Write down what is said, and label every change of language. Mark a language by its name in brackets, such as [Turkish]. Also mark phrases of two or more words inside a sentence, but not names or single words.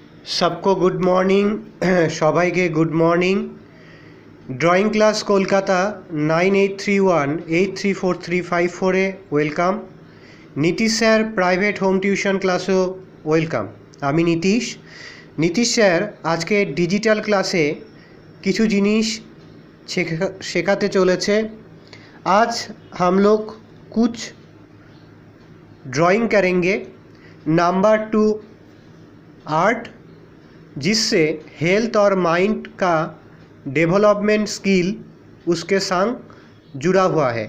[Bangla] सबको [English] good morning [Bangla] সবাইকে [English] good morning [Bangla] ड्रॉइंग क्लास कोलकाता 9831834354 वेलकाम नीतीश सर [English] private home tuition [Bangla] क्लासो वेलकाम আমি নীতীশ স্যার আজকে ডিজিটাল ক্লাসে কিছু জিনিস শেখাতে চলেছে। [Hindi] आज हम लोग कुछ ड्राइंग करेंगे नंबर 2 आर्ट, जिससे हेल्थ और माइंड का डेवलपमेंट स्किल उसके संग जुड़ा हुआ है।